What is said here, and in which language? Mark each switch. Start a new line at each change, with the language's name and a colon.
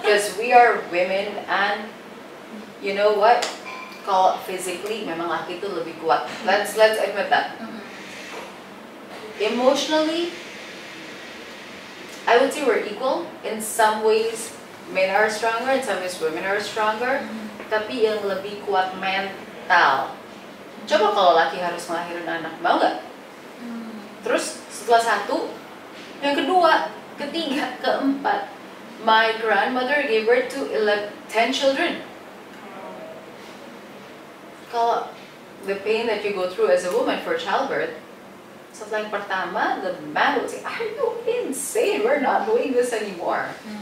English: Because we are women and you know what?
Indonesian: Kalau physically, memang laki itu lebih kuat.
English: Let's admit that. Emotionally, I would say we're equal. In some ways, men are stronger. In some ways, women are stronger.
Indonesian: Tapi yang lebih kuat mental. Coba kalau laki harus ngelahirin anak, mau nggak? Terus setelah satu, yang kedua, ketiga, keempat.
English: My grandmother gave birth to 10 children. Kalau the pain that you go through as a woman for childbirth,
Indonesian: setelah yang pertama,
English: the man would say, "Are you insane? We're not doing this anymore."